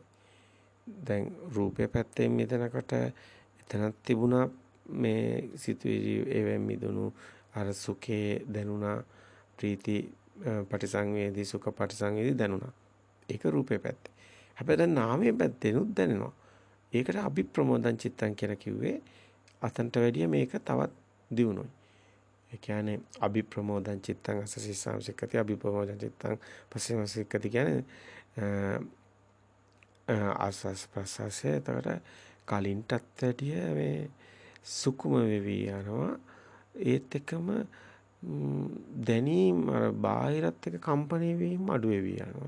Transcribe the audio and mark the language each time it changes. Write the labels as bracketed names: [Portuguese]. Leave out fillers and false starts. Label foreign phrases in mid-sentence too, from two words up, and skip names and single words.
[Sinhala] දැන් රූපේ පැත්තෙන් මිදෙනකොට එතනක් තිබුණා මේ සිතුවිලි ඒවෙන් මිදුණු අර සුඛේ දැනුණා [Pali] ප්‍රීති පටිසංවේදී සුඛ පටිසංවේදී [Sinhala] දැනුණා. ඒක රූපේ පැත්තේ. හැබැයි දැන් නාමයේ පැත්තෙනුත් දැනෙනවා. ඒකට [Pali] අභිප්‍රමෝදං චිත්තං [Sinhala] කියලා කිව්වේ අතන්ට වැඩිය මේක තවත් දියුණුවයි. ඒ කියන්නේ [Pali] අභිප්‍රමෝදං චිත්තං අසසිසාම සික්කති අභිප්‍රමෝදං චිත්තං පස්සේම සික්කති [Sinhala] කියන්නේ ආස්වාස් ප්‍රසවාසයේ එතකොට කලින්ටත් වැඩිය මේ සුකුම වෙවි යනවා. ඒත් එකම දැනීම අර බාහිරත් එක කම්පණය වීම අඩු වෙවි යනවා.